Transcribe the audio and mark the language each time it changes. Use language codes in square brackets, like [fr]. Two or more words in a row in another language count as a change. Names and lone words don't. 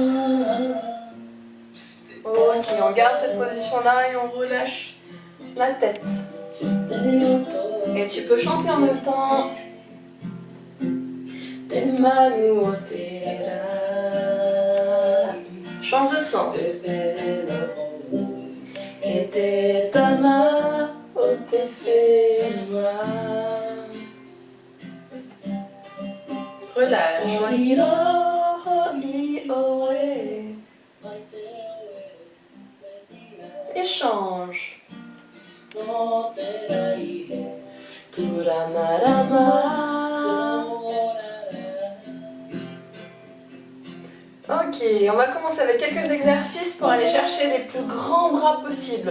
[fr] Ok, on garde cette position-là et on relâche la tête. Et tu peux chanter en même temps. Change de sens. [mi] Et te tama o te whenua. [fr] Relâche. Échange. Ok, on va commencer avec quelques exercices pour aller chercher les plus grands bras possibles.